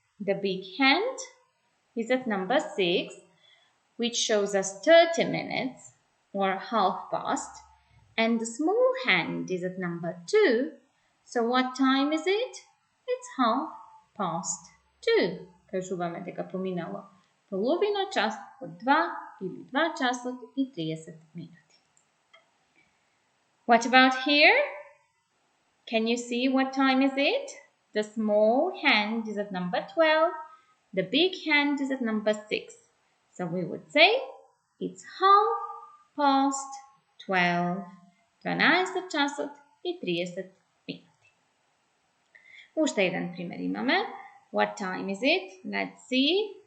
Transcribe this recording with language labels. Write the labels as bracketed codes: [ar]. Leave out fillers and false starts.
[en] The big hand is at number 6, which shows us 30 minutes or 1/2 and the small hand is at number 2. So what time is it? It's 2:30. [mk] Кажуваме дека поминало половина час од 2 или 2 часот и 30 минути. [en] What about here? Can you see what time is it? The small hand is at number 12. The big hand is at number 6. So we would say it's 12:30. [mk] 12 часот и 30 минути. Уште еден пример имаме. [en] What time is it? Let's see.